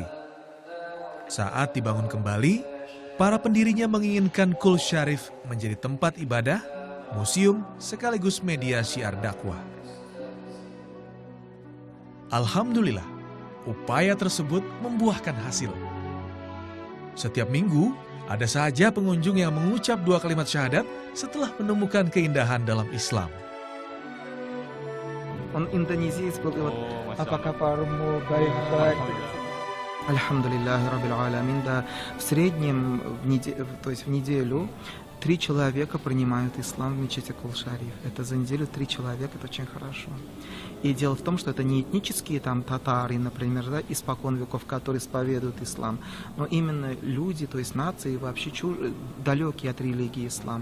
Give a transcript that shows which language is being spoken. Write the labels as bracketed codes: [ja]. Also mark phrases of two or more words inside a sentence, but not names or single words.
[id] Saat dibangun kembali, para pendirinya menginginkan Kul Syarif menjadi tempat ibadah, museum, sekaligus media syiar dakwah. Alhamdulillah, upaya tersebut membuahkan hasil. Setiap minggu, ada saja pengunjung yang mengucap 2 kalimat syahadat setelah menemukan keindahan dalam Islam. [ru] Он индонезиец был, и вот [ar] Masya [id] apa [ar] Allah. [id] kabarmu, baik-baik. [ar] الحمد لله رب العالمين. [ru] Да, в среднем, то есть в неделю 3 человека принимают ислам в мечети Кул-Шариф. Это за неделю 3 человека, это очень хорошо. И дело в том, что это не этнические там татары, например, да, испокон веков, которые исповедуют ислам, но именно люди, то есть нации вообще далекие от религии ислам.